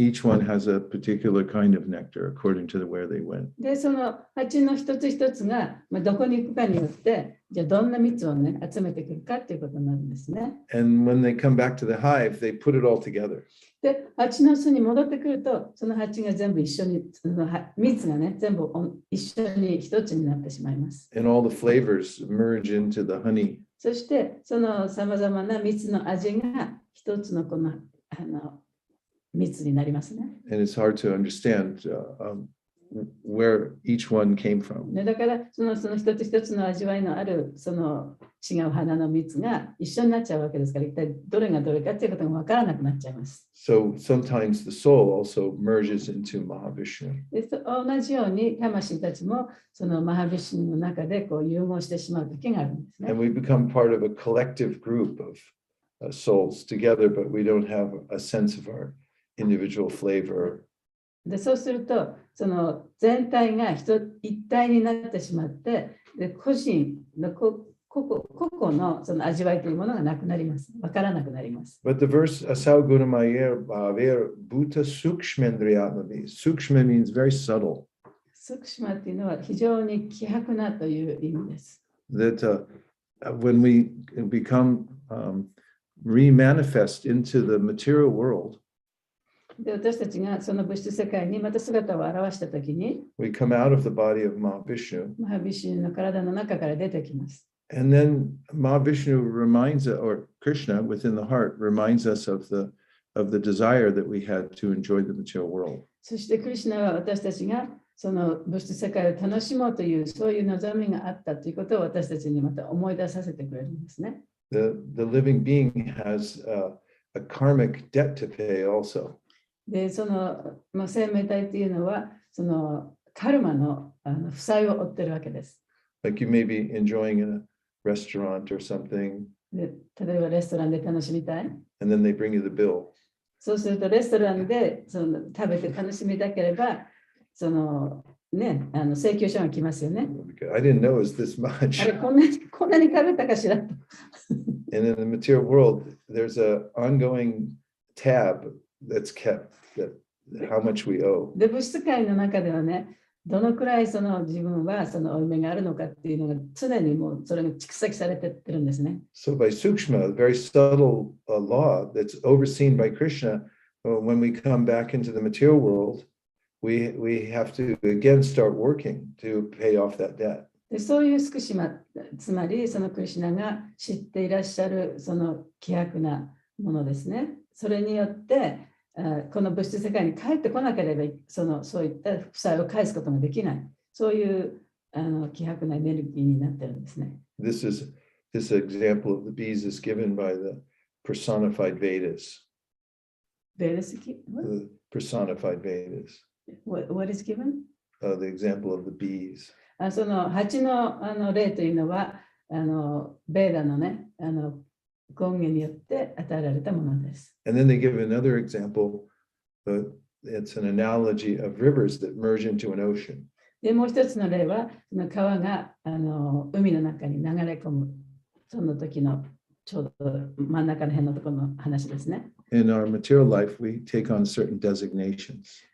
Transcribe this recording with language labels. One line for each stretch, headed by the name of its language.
English: Each one has a particular kind of nectar according to where they went.
Japanese: で、その蜂の一つ一つが、どこに行くかによって、じゃあどんな蜜をね、集めてくるかっていうことになるんですね。
English: And when they come back to the hive, they put it all together.
Japanese: で、蜂の巣に戻ってくると、その蜂が全部一緒に、その蜜がね、全部一緒に一つになってしまいます。
English: And all the flavors merge into the honey.
Japanese: そして、そのさまざまな蜜の味が一つのこの蜜になりますね。
English: And it's hard to understand where each one came from.
Japanese: だからその一つ一つの味わいのあるその違う花の蜜が一緒になっちゃうわけですから、一体どれがどれかっていうことが分からなくなっちゃいます。
English: So sometimes the soul also merges into Mahavishnu.
Japanese: で同じように魂たちもそのマハビシュニの中でこう融合してしまう時があるんですね。
English: And we become part of a collective group of souls together, but we don't have a sense of our individual flavor.
Japanese: でそうすると、その全体が一体になってしまって、で個人の個々のその味わいというものがなくなります。わからなくなります。
English: But the verse
Sanskrit: Asau Gunamayer Bhaver Bhuta Sukshmendriyatmavi.
English: Sukshma means very subtle.
Japanese: スクシマっていうのは非常に希薄なという意味です。
English: That when we become remanifest into the material world,
Japanese: で私たちがその物質世界にまた姿を現したときに、
English: we come out of the body of Mahavishnu.
Japanese: マハビシュニの体の中から出てきます。
English: And then Mahavishnu reminds us, or Krishna within the heart reminds us of the desire that we had to enjoy the material world.
Japanese: そしてクリシュナは私たちがその物質世界を楽しもうというそういう望みがあったということを私たちにまた思い出させてくれるんですね。
English: The living being has a karmic debt to pay also.
Japanese: で、その、生命体っていうのは、そのカルマの負債を負ってるわけです。
English: Like you may be enjoying in a restaurant or something.
Japanese: で、例えばレストランで楽しみたい。
English: And then they bring you the bill.
Japanese: そうするとレストランで食べて楽しみたければ、請求書が来ますよね。
English: I didn't know it was this much.
Japanese: あれ、こんなに食べたかしらと。
English: And in the material world, there's an ongoing tab that's kept that how much we owe.
Japanese: で、物質界の中ではね、どのくらい自分は負い目があるのかっていうのが常にもうそれが蓄積されてってるんですね。
English: So by sukshma, a very subtle law that's overseen by Krishna, when we come back into the material world, we have to again start working to pay off that debt.
Japanese: でそういうスクシマ、つまりクリシュナが知っていらっしゃる希薄なものですね。それによってこの物質世界に帰ってこなければそういった負債を返すことができない。そういう希薄なエネルギーになってるんですね。
English: This example of the bees is given by the personified Vedas. The personified Vedas. What is given? The example of the bees.
Japanese: その蜂の例というのはベーダのね権限によって与えられたものです。
English: And then they give another example. It's an analogy of rivers that merge into an ocean.
Japanese: でもう一つの例は川が海の中に流れ込むその時のちょうど真ん中の辺のところの話ですね。
English: In our material life, we take on certain designations.